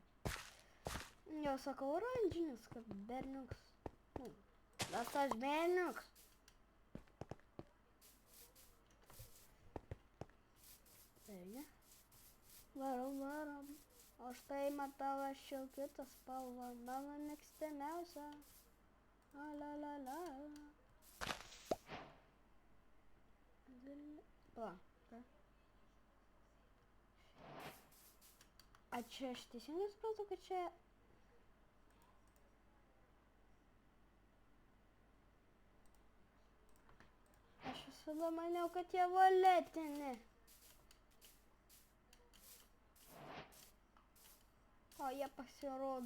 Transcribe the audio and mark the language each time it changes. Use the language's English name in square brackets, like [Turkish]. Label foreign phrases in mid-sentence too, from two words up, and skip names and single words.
[Lithuanian] Jau sakau oranžinis, kaip berniuks. Tas tas berniuks. Taigi. Varom, varom. O štai matau aš jau kitą spalvą. Mano mėgstamiausia. La la la la. Va. A čia aš teisingai supratau, kad čia... Aš visada maniau, kad jie violetini. O jie pasirodo.